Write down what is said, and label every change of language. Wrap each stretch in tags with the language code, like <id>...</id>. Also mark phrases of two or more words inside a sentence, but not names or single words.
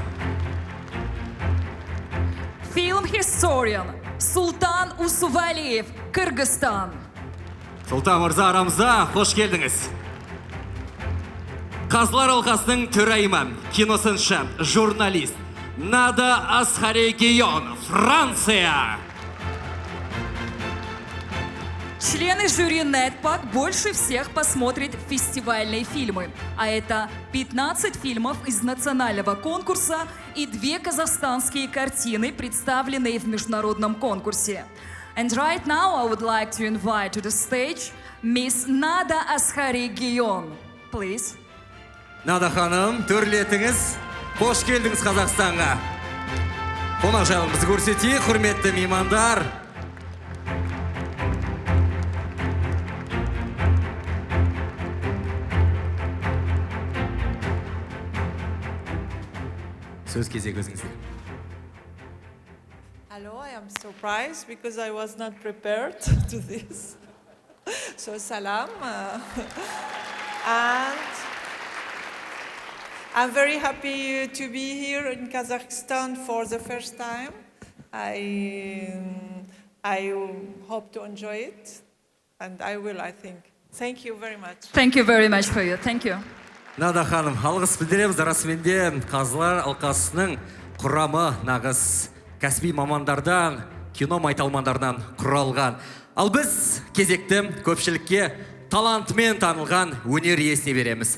<en>Film historian Султан Усувалиев, Кыргызстан.</en> <kk>Султан мырза, арамызда қош келдіңіз. Қазылар алқасының төрайымы, киносыншы, журналист Нада Асхарегион, Франция.</kk> <ru>Члены жюри Netpack больше всех посмотрят фестивальные фильмы, а это 15 фильмов из национального конкурса и 2 казахстанские картины, представленные в международном конкурсе.</ru> <en>And right now I would like to invite to the stage Miss Nada Asхарегион, please.</en> <kk>Нада ханым, төрлетіңіз, қош келдіңіз Қазақстанға. Қонақжайлығымызды көрсетейік, құрметті меймандар. Сөз кезегі өзіңізде.</kk> <en>Hello, I am surprised because I was not prepared to this. So salam. And I'm very happy to be here in Kazakhstan for the first time. I hope to enjoy it, and I will, I think. Thank you very much. Thank you very much for you. Thank you.</en> <kk>Нада ханым, алғыс білдіреміз. Расыменде қазылар алқасының құрамы нағыз кәсіби мамандардан, кино майталмандардан құралған. Ал біз кезекті көпшілікке талантымен танылған өнер иесіне береміз.</kk>